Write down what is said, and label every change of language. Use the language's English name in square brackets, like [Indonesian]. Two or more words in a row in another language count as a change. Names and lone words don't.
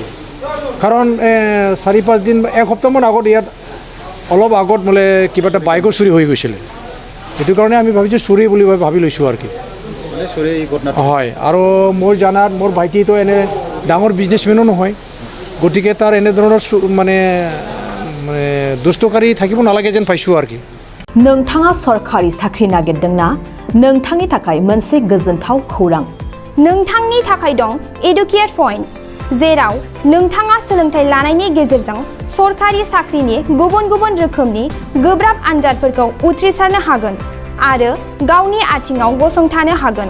[Assamese] কাৰণ 4-5 দিন 1 সপ্তাহমান আগত ইয়াত অলপ আগত বোলে কিবা এটা বাইকৰ চুৰি হৈ গৈছিলে। সেইটো কাৰণে আমি ভাবিছোঁ চুৰি বুলি ভাবি লৈছোঁ আৰু কি। হয়, আৰু মোৰ জানাত মোৰ ভাইটিটো এনে ডাঙৰ বিজনেছমেনো নহয়। গতিকে তাৰ এনেধৰণৰ মানে দুষ্টকাৰী থাকিব নালাগে যেন পাইছোঁ আৰু কি। [Bodo] नोंथाङा सरकारि साख्रि नागिरदोंना? नोंथांनि थाखाय मोनसे गोजोनथाव खौरां। नोंथांनि थाखाय दं एडुकेट पइन्ट, जेराव नोंथाङा सोलोंथाइ लानायनि गेजेरजों सरकारि साख्रिनि गुबुन रोखोमनि गोब्राब आनजादफोरखौ उथ्रिसारनो हागोन आरो गावनि आथिङाव गसंथानो हागोन।